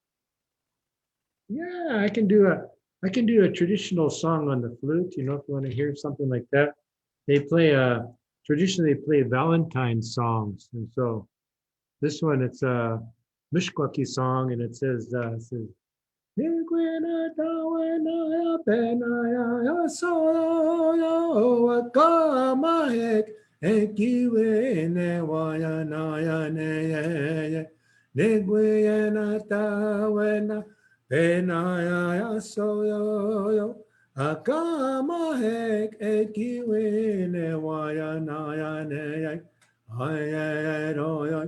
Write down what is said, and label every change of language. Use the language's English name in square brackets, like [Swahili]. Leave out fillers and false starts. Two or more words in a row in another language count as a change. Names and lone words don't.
[English] Yeah, I can do a traditional song on the flute, you know, if you want to hear something like that. They play traditionally they play Valentine songs. And so this one, it's a Mishkwaki song, and it says, [Meskwaki] "Niguena tawenaya penaya soyo akamahek ekiwene wayanaya neye Niguena tawena penaya soyo akamahek ekiwene wayanaya neye ay ay ay